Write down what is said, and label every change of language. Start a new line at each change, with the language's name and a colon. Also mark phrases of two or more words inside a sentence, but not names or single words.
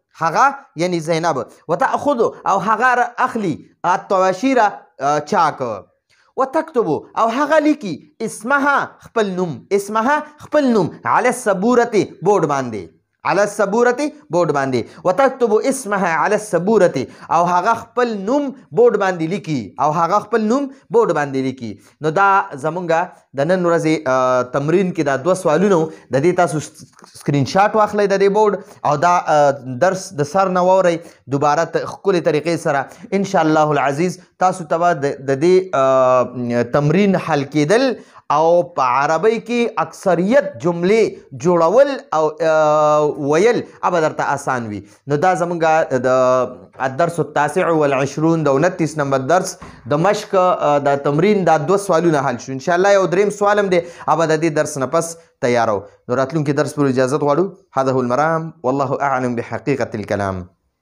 Pashto: وتأخذ او هغه اخلي الطباشیر چاک وتكتب او هغه لیکي اسمها خپل نوم
Arabic: على السبورة
Pashto: بورډ باندې
Arabic: وتكتب اسمها على السبورة
Pashto: او هغه خپل نوم بورډ باندې لیکي نو دا زمونږه د نن ورځې تمرین کې دا 2 سوالونه د دې تاسو
English: screen shot
Pashto: واخلئ د دې بورډ او دا درس د سر نه واورئ دوباره ښکلې طریقې سره
Arabic: ان شاء الله العزیز
Pashto: تاسو ته به د دې تمرین حل کېدل او په عربی کې اکثریت جملې جوړول او ویل اب درته آسان وي نو دا زمونږ د
Arabic: الدرس التاسع والعشرون
Pashto: د 29 نمبر درس د مشق د تمرین دا 2 سوالونه حل شو
Arabic: ان شاء الله
Pashto: یو دریم سوال هم دی اب د دې درس نه پس تیارو نو راتلونکي درس پر اجازه غواړو
Arabic: هذا هو المرام والله اعلم بحقيقة الكلام